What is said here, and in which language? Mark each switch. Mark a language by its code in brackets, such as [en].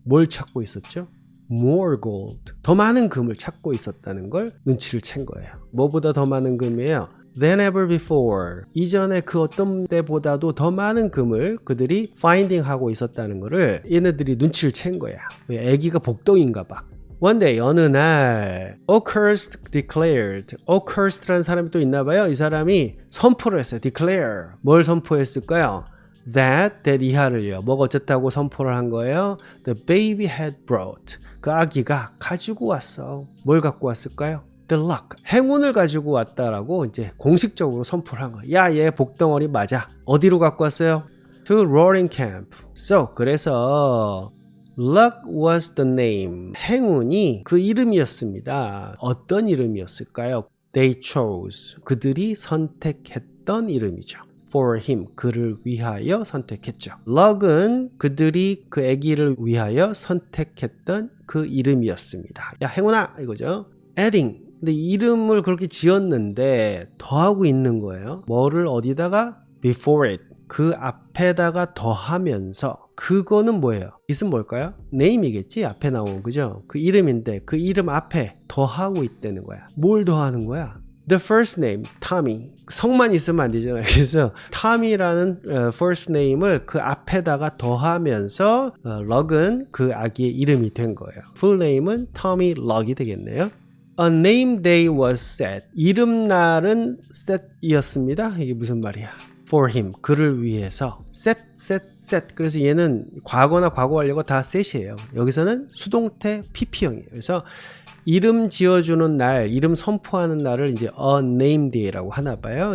[ko] 뭘 찾고 있었죠? [en] More gold. [ko] 더 많은 금을 찾고 있었다는 걸 눈치를 챈 거예요. 뭐보다 더 많은 금이에요? [en] Than ever before. [ko] 이전에 그 어떤 때보다도 더 많은 금을 그들이 finding 하고 있었다는 거를 얘네들이 눈치를 챈 거야. 왜? 아기가 복덩인가 봐. [en] One day, [ko] 어느 날 [en] accursed declared. [ko] accursed라는 사람이 또 있나 봐요. 이 사람이 선포를 했어요. declare. 뭘 선포했을까요? that 이하를요. 뭐가 어쨌다고 선포를 한 거예요? [en] The baby had brought. [ko] 그 아기가 가지고 왔어. 뭘 갖고 왔을까요? [en] The luck. [ko] 행운을 가지고 왔다라고 이제 공식적으로 선포를 한 거야. 야, 얘 복덩어리 맞아. 어디로 갖고 왔어요? [en] To Roaring Camp. So, [ko] 그래서 [en] luck was the name. [ko] 행운이 그 이름이었습니다. 어떤 이름이었을까요? [en] They chose. [ko] 그들이 선택했던 이름이죠. [en] For him. [ko] 그를 위하여 선택했죠. luck은 그들이 그 아기를 위하여 선택했던 그 이름이었습니다. 야, 행운아! 이거죠. adding. 근데 이름을 그렇게 지었는데 더하고 있는 거예요. 뭐를 어디다가? [en] Before it. [ko] 그 앞에다가 더하면서 그거는 뭐예요? it은 뭘까요? name이겠지? 앞에 나온 그죠? 그 이름인데 그 이름 앞에 더하고 있다는 거야. 뭘 더하는 거야? [en] The first name, Tommy. [ko] 성만 있으면 안 되잖아요. 그래서 Tommy라는 first name을 그 앞에다가 더하면서 Luck은 그 아기의 이름이 된 거예요. full name은 Tommy Luck이 되겠네요. [en] A name day was set. [ko] 이름날은 set이었습니다. 이게 무슨 말이야? [en] For him. [ko] 그를 위해서. set. 그래서 얘는 과거나 과거 완료가 다 set이에요. 여기서는 수동태 PP형이에요. 그래서 이름 지어주는 날, 이름 선포하는 날을 이제 a name day라고 하나 봐요.